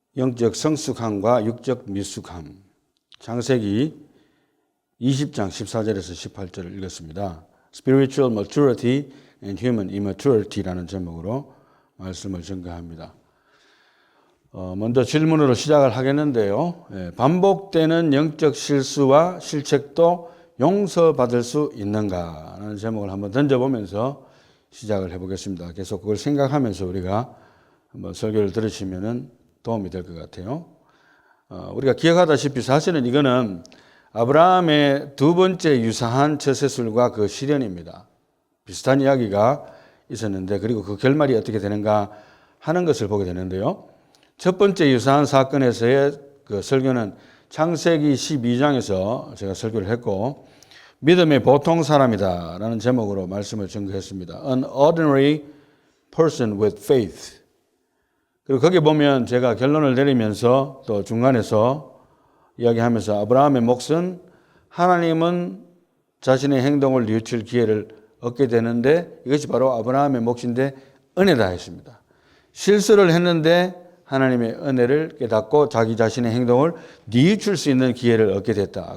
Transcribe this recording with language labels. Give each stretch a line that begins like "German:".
Korean: 영적 성숙함과 육적 미숙함. 창세기 20장 14절에서 18절을 읽었습니다.
English: Spiritual maturity and human immaturity라는
Korean: 제목으로 말씀을 전가합니다. 먼저 질문으로 시작을 하겠는데요. 반복되는 영적 실수와 실책도 용서받을 수 있는가? 라는 제목을 한번 던져보면서 시작을 해보겠습니다. 계속 그걸 생각하면서 우리가 한번 설교를 들으시면 도움이 될 것 같아요. 우리가 기억하다시피 사실은 이거는 아브라함의 두 번째 유사한 처세술과 그 실현입니다. 비슷한 이야기가 있었는데 그리고 그 결말이 어떻게 되는가 하는 것을 보게 되는데요. 첫 번째 유사한 사건에서의 그 설교는 창세기 12장에서 제가 설교를 했고 믿음의 보통 사람이다 라는 제목으로 말씀을 전개했습니다.
English: An ordinary person with faith.
Korean: 그리고 거기 보면 제가 결론을 내리면서 또 중간에서 이야기하면서 아브라함의 몫은 하나님은 자신의 행동을 뉘우칠 기회를 얻게 되는데 이것이 바로 아브라함의 몫인데 은혜다 했습니다. 실수를 했는데 하나님의 은혜를 깨닫고 자기 자신의 행동을 뉘우칠 수 있는 기회를 얻게 됐다.